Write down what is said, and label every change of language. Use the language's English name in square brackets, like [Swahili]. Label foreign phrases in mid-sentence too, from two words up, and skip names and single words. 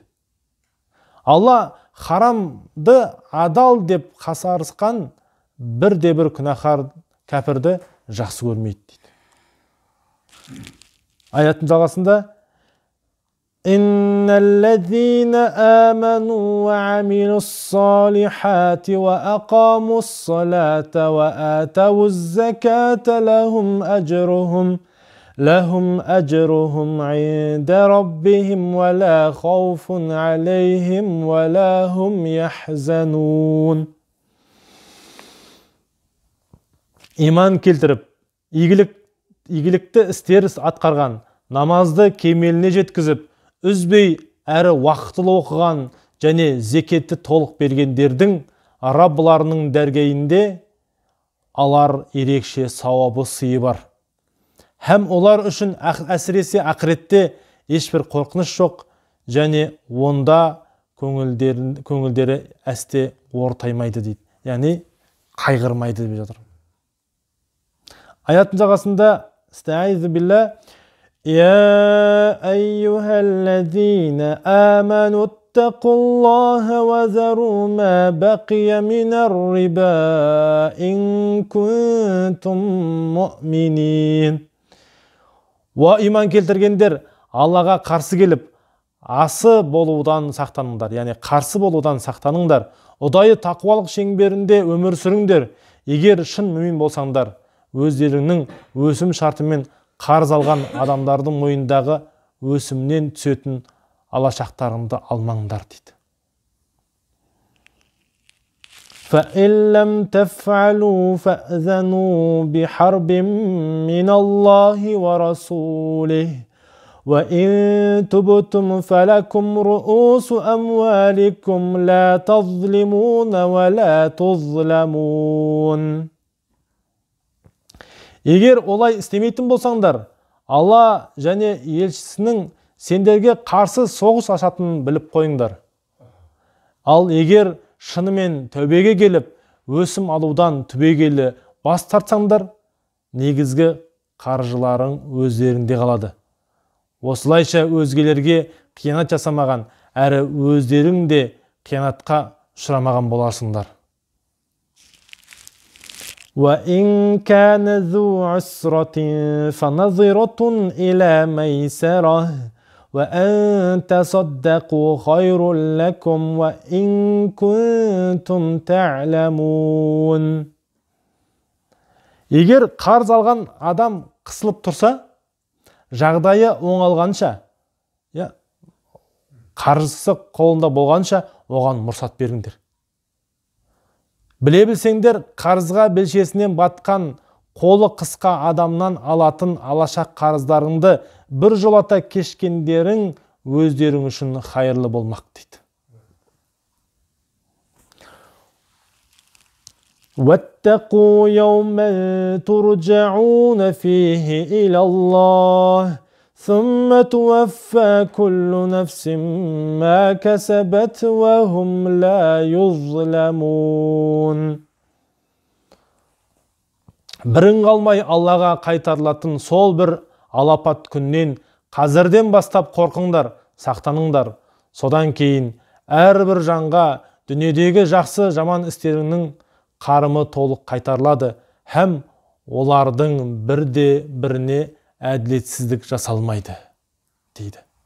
[Kazakh] Алла харамды адал деп қасарысқан бірде-бір күнәһар кәпірді жақсы көрмейді дейді. Аяттың жалғасында: [Arabic] "إن الذين آمنوا وعملوا الصالحات وأقاموا الصلاة وآتوا الزكاة لهم أجرهم عند ربهم ولا خوف عليهم ولا هم يحزنون." [Kazakh] Иман келтіріп, игілікті істер атқарған, намазды кемеліне жеткізіп, үзбей әрі уақытылы оқыған және зекетті толық бергендердің Раббыларының дәргейінде алар ерекше сауабы сыйы бар. Һәм олар үшін әсіресе ақыретте ешбір қорқыныш жоқ, және онда көңілдері әсте ортаймайды дейді. Яғни қайғырмайды деп жатыр. Аяттың жағасында [Arabic] أستعيذ بالله يا أيها الذين آمنوا اتقوا الله وذروا ما بقي من الربا إن كنتم مؤمنين. [Kazakh] Ва иман келтіргендер, Аллаға қарсы келіп, асы болудан сақтаныңдар, яғни қарсы болудан сақтаныңдар. Ұдайы тақуалық шеңберінде өмір сүріңдер. Егер шын мүмин болсаңдар, өздеріңнің өсім шартымен қарыз алған адамдардың мойнындағы өсімнен түсетін алашақтарыңды алмаңдар дейді. [Arabic] فَإِنْ لَمْ تَفْعَلُوا فَأْذَنُوا بِحَرْبٍ مِّنَ اللَّهِ وَرَسُولِهِ وَإِنْ تُبْتُمْ فَلَكُمْ رُؤُوسُ أَمْوَالِكُمْ لَا تَظْلِمُونَ وَلَا تُظْلَمُونَ. [Kazakh] Егер олай істемейтін болсаңдар, Алла және елшісінің сендерге қарсы соғыс ашатынын біліп қойыңдар. Ал егер шынымен тәубеге келіп, өсім алудан түбегейлі бас тартсаңдар, негізгі қаржыларың өздеріңде қалады. Осылайша өзгелерге қиянат жасамаған, әрі өздерің де қиянатқа ұшырамаған боларсыңдар. [Arabic] وَإِنْ كَانَ ذُو عُسْرَةٍ فَنَظِرَةٌ إِلَى مَيْسَرَةٍ وَأَنْ تَصَدَّقُوا خَيْرٌ لَكُمْ وَإِنْ كُنْتُمْ تَعْلَمُونَ. [Kazakh] Егер қарыз алған адам қысылып тұрса, жағдайы оңалғанша, қаржысы қолында болғанша оған мұрсат беріңдер. Біле білсеңдер, қарызға белшесінен батқан қолы қысқа адамнан алатын алашақ қарыздарыңды бір жолата кешкендерің өздерің үшін хайырлы болмақ дейді. [Arabic] وَاتَّقُوا يَوْمًا تُرْجَعُونَ فِيهِ إِلَى اللَّهِ ثُمَّ تُوَفَّى كُلُّ نَفْسٍ مَا كَسَبَتْ وَهُمْ لَا يُظْلَمُونَ. [Kazakh] Бірін қалмай Аллаға қайтарылатын сол бір алапат күннен қазірден бастап қорқыңдар, сақтаныңдар. Содан кейін әрбір жанға дүниедегі жақсы жаман істерінің қарымы толық қайтарылады, һәм олардың бірде біріне әділетсіздік жасалмайды дейді.